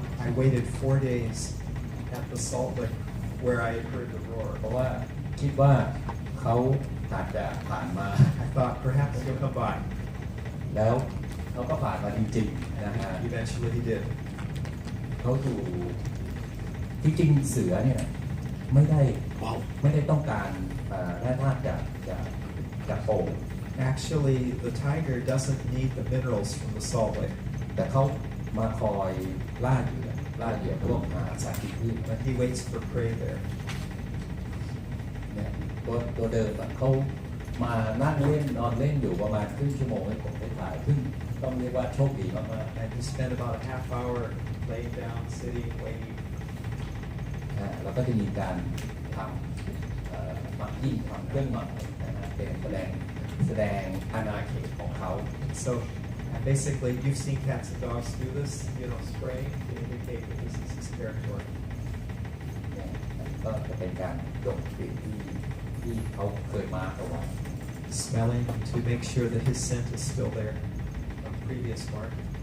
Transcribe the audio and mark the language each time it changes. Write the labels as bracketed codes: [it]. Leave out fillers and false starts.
[en] I waited 4 days at the salt lick where I had heard the roar. [th] เพราะว่าคิดว่าเขาอาจจะผ่านมา [en] I thought perhaps he'll come by. [th] แล้วเขาก็ผ่านมาจริงๆนะฮะ [en] Eventually he did. [th] เขาอยู่ที่จริงเสือเนี่ยไม่ได้ต้องการแร่ธาตุจากโป่ง [en] Actually, the tiger doesn't need the minerals from the salt lake. [th] แต่เขามาคอยล่าเหยื่อพวกสัตว์กินพืช [en] But he waits for prey there. [th] เนี่ยตัวเดิมอะเขามานั่งเล่นนอนเล่นอยู่ประมาณครึ่งชั่วโมงให้ผมได้ถ่ายซึ่งต้องเรียกว่าโชคดีมาก [en] And he spent about a half hour laying down, sitting, waiting. [th] ๆแล้วก็จะมีการทำมักกิ้งทำเครื่องหมักนะฮะเป็นแสดงอาณาเขตของเขา [en] So basically, you've seen cats and dogs do this, spraying to indicate that this is his territory. [th] เนี่ยก็จะเป็นการดมกลิ่นที่เขาเคยมาเอาไว้ [en] Smelling to make sure that his scent is still there from previous mark.